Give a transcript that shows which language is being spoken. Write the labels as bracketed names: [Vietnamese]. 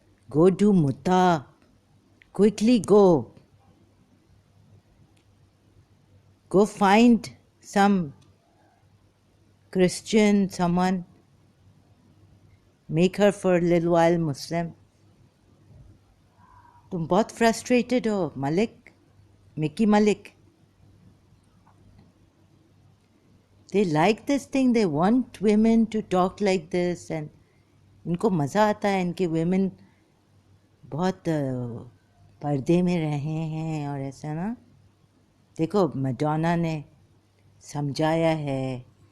[English] Go do mutta. Quickly go. Go find some Christian, someone. Make her for a little while Muslim. [Hindi] तुम बहुत frustrated हो, Malik. [English] Micky Malik. They like this thing. They want women to talk like this, and [Hindi] इनको मज़ा आता है. इनके women बहुत पर्दे में रहे हैं और ऐसा ना. देखो मैडोना ने समझाया है.